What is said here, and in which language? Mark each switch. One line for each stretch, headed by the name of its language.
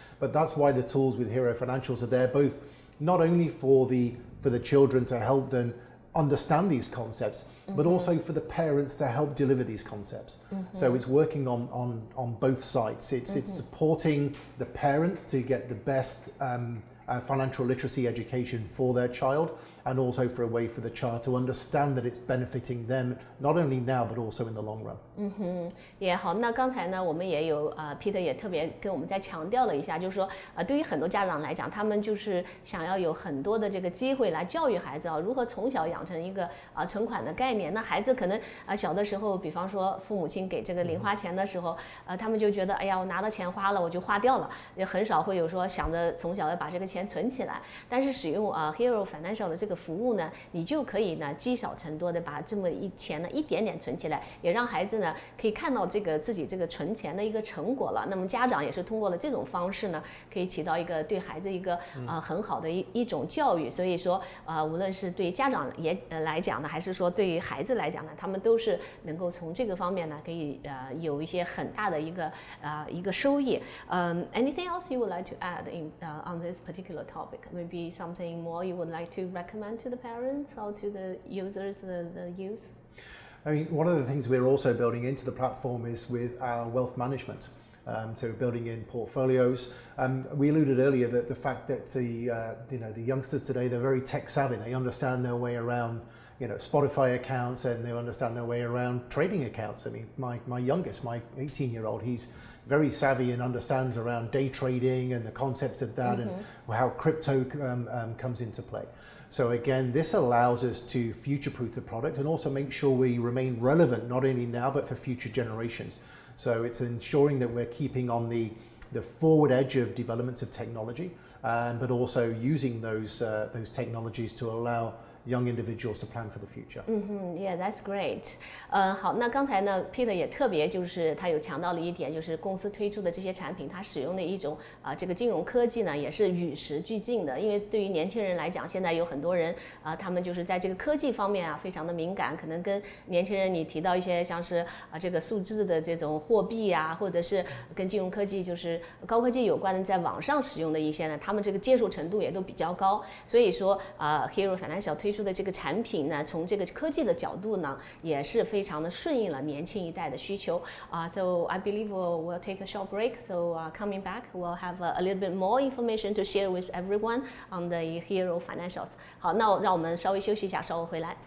English: But that's why the tools with Hero Financials are there, both not only for the children to help them understand these concepts, but also for the parents to help deliver these concepts. So it's working on both sides. It's supporting the parents to get the best financial literacy education for their child, and also for a way for the child to understand that it's benefiting them not only now but also in the long run.
Chinese: 也好，那刚才呢，我们也有Peter 也特别跟我们再强调了一下，就是说对于很多家长来讲，他们就是想要有很多的这个机会来教育孩子如何从小养成一个存款的概念。那孩子可能小的时候，比方说父母亲给这个零花钱的时候，他们就觉得哎呀，我拿到钱花了我就花掉了，也很少会有说想着从小要把这个钱存起来。但是使用Hero Financial 的这个服务呢，你就可以呢积少成多的把这么钱呢一点点存起来，也让孩子呢可以看到这个自己这个存钱的一个成果了。那么家长也是通过了这种方式呢，可以起到一个对孩子一个很好的一种教育。所以说无论是对家长来讲呢，还是说对于孩子来讲呢，他们都是能够从这个方面呢可以有一些很大的一个收益。
English: Anything else you would like to add on this particular topic? Maybe something more you would like to recommend to the parents or to the users, the youth? I mean, one of the things we're also building into the platform is with our wealth management. So building in portfolios. We alluded earlier that the fact that the youngsters today, they're very tech savvy. They understand their way around Spotify accounts, and they understand their way around trading accounts. I mean, my youngest, my 18-year-old, he's very savvy and understands around day trading and the concepts of that and how crypto comes into play. So again, this allows us to future-proof the product and also make sure we remain relevant, not only now, but for future generations. So it's ensuring that we're keeping on the forward edge of developments of technology, but also using those technologies to allow young individuals to plan for the future. Yeah, that's great.
Chinese: 好，那刚才呢 ，Peter 也特别就是他有强调了一点，就是公司推出的这些产品，它使用的一种这个金融科技呢，也是与时俱进的。因为对于年轻人来讲，现在有很多人他们就是在这个科技方面非常的敏感，可能跟年轻人你提到一些像是这个数字的这种货币或者是跟金融科技就是高科技有关的，在网上使用的一些呢，他们这个接受程度也都比较高。所以说Hero Financial 推出的这个产品呢，从这个科技的角度呢，也是非常的顺应了年轻一代的需求。
English: So I believe we'll take a short break. So coming back, we'll have a little bit more information to share with everyone on the Hero Financials.
Chinese: 好，那让我们稍微休息一下，稍后回来。